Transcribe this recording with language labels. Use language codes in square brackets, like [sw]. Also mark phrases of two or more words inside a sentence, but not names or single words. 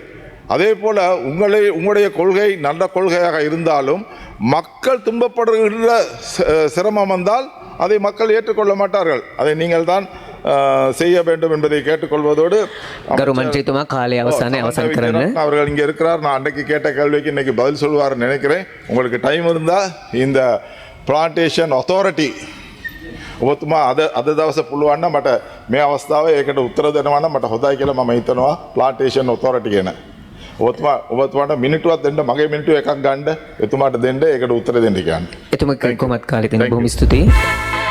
[ta] அதே போல் உங்களுடைய கொள்கை நல்ல கொள்கையாக இருந்தாலும் மக்கள் துன்பப்படுகின்ற சிரமம் வந்தால் அதை மக்கள் ஏற்றுக்கொள்ள மாட்டார்கள். அதை நீங்கள் தான் செய்ய வேண்டும் என்பதை கேட்டுக்கொள்வதோடு அவர்கள் இங்கே இருக்கிறார். நான் அன்றைக்கு கேட்ட கேள்விக்கு இன்னைக்கு பதில் சொல்வார்னு நினைக்கிறேன். உங்களுக்கு டைம் இருந்தால் இந்த [en] plantation authority [si] ඔබතුමා අද දවස පුළුවන් නම් මට මේ අවස්ථාව ඒකට උත්තර දෙනවා නම් මට හොඳයි කියලා මම හිතනවා [en] plantation authority [si] ගැන. ඔබතුමාට මිනිටුවක් දෙන්න, මගේ මිනිටු එකක් ගන්න එතුමාට දෙන්න, ඒකට උත්තර දෙන්න කියන්න. එතුමා කොහොමත් කාලේ දෙන්න බොහොම ස්තුතියි.